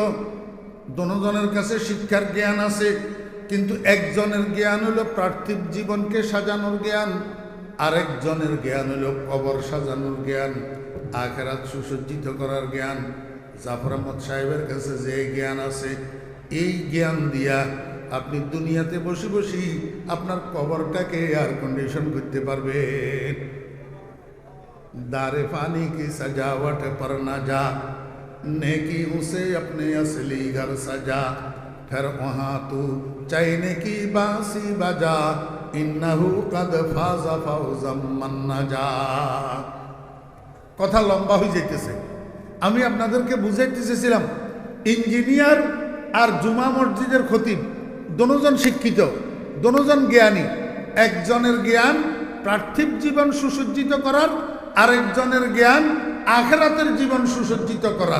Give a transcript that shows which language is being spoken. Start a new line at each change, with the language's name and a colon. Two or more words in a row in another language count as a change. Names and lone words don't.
Bangla: দোনোজনের কাছে শিক্ষার জ্ঞান আছে, কিন্তু একজনের জ্ঞান হলো পার্থিব জীবনকে সাজানোর জ্ঞান, আরেকজনের জ্ঞান হলো কবর সাজানোর জ্ঞান, আখিরাত সুসজ্জিত করার জ্ঞান। জাফর আহমদ সাহেবের কাছে যে জ্ঞান আছে, এই জ্ঞান দিয়া আপনি দুনিয়াতে বসে বসে আপনার কবরটাকে
English: air condition
Bangla: করতে পারবেন।
Hindi: दारे पानी की सजावट पर न जा, नेकी उसे अपने असली घर सजा, फिर वहाँ तू चैने की बांसी बजा,
Arabic: إنه قد فاز فوزا من نجا.
Bangla: কথা লম্বা হয়ে যাইতেছে, আমি আপনাদেরকে বুঝাইতে চেয়েছিলাম ইঞ্জিনিয়ার আর জুমা মসজিদের খতিব দোনোজন শিক্ষিত, দোনোজন জ্ঞানী। একজনের জ্ঞান পার্থিব জীবন সুসজ্জিত করার, আরেকজনের জ্ঞান আখিরাতের জীবন সুসজ্জিত করার।